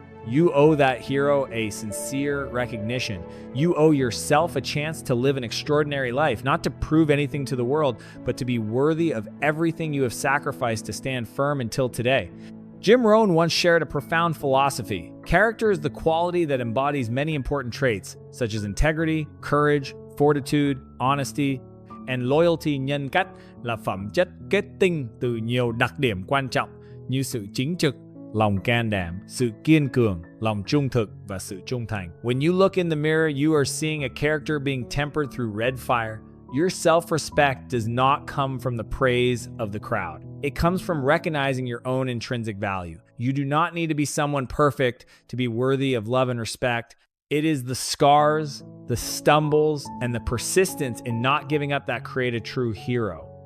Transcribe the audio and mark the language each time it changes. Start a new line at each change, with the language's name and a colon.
English: You owe that hero a sincere recognition. You owe yourself a chance to live an extraordinary life, not to prove anything to the world, but to be worthy of everything you have sacrificed to stand firm until today. Jim Rohn once shared a profound philosophy. Character is the quality that embodies many important traits, such as integrity, courage, fortitude, honesty, and loyalty.
Vietnamese: Nhân cách là phẩm chất kết tinh từ nhiều đặc điểm quan trọng như sự chính trực, lòng can đảm, sự kiên cường, lòng trung thực, và sự trung thành.
English: When you look in the mirror, you are seeing a character being tempered through red fire. Your self-respect does not come from the praise of the crowd. It comes from recognizing your own intrinsic value. You do not need to be someone perfect to be worthy of love and respect. It is the scars, the stumbles, and the persistence in not giving up that create a true hero.